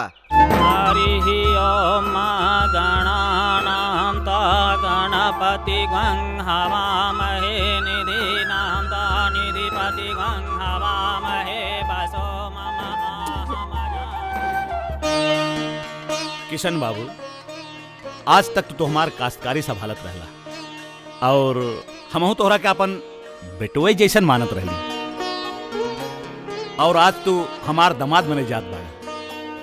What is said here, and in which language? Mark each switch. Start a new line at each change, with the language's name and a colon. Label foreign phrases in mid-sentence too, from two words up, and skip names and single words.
Sanskrit: हरि ओम गणानां ता गणपति गं हवामहे निधिनां ता निधिपति गं हवामहे बसो मम
Bhojpuri: किशन बाबू, आज तक तो हमार काश्तकारी संभालत रहला और हमहू तोहरा के अपन बेटुए जैसन मानत रहली, और आज तू हमार दामाद बने जात बाड़ा।